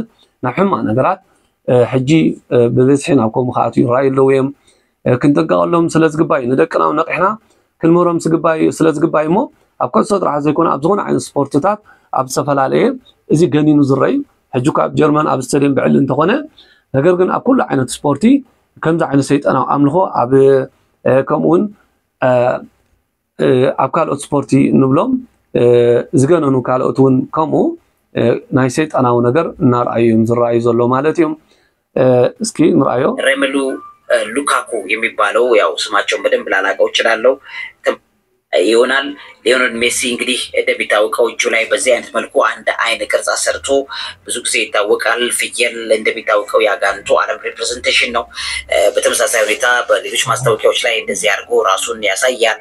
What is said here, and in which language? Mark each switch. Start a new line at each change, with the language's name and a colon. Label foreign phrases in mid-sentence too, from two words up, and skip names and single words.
Tigrinya: ናብ ሕማ ነገራት ሕጂ ብብዝሒ ናብ ከምኡ ከኣቱ ይራኣዩ ኣለዉ እዮም ክንጥንቀቐሎም ስለ ዝግባይ ንደቅና ነቂሕና ክንምሮም ስለ ዝግባይ እሞ ኣብ ኮንሶ ጥራሕ ዘይኮነ ኣብ ዝኾነ ዓይነት ስፖርትታት ኣብ ዝተፈላለየ እዚ ገኒኑ ዝረአዩ ሕጂ ካብ ጀርመን ኣብ ስቴድየም ብዕል እንተኾነ ነገር ግን ኣብ ኩሉ ዓይነት ስፖርቲ ከምዚ ዓይነት ሰይጣናዊ ኣምልኾ ኣብ ከምኡውን ኣብ ካልኦት ስፖርቲ ንብሎም ዝገነኑ ካልኦት እውን ከምኡ ናይ ሰይጣናዊ ነገር እናርኣዩ እዮም ዝረኣዩ ዘሎ ማለት እዮም እስኪ ንርአዮ
Amharic: ሬሜሉ ሉካኩ የሚባለው ያው ስማቸውን በደንብ ላላቀው እችላለሁ ይሆናል ሊዮኔል ሜሲ እንግዲህ እንደሚታወቀው እጁ ላይ በዚህ አይነት መልኩ አንድ አይን ቅርጽ አሰርቶ ብዙ ጊዜ ይታወቃል ፍየል እንደሚታወቀው ያጋንቱ ዓለም ሪፕሬዘንቴሽን ነው በተመሳሳይ ሁኔታ በሌሎች ማስታወቂያዎች ላይ እንደዚህ አድርጎ ራሱን ያሳያል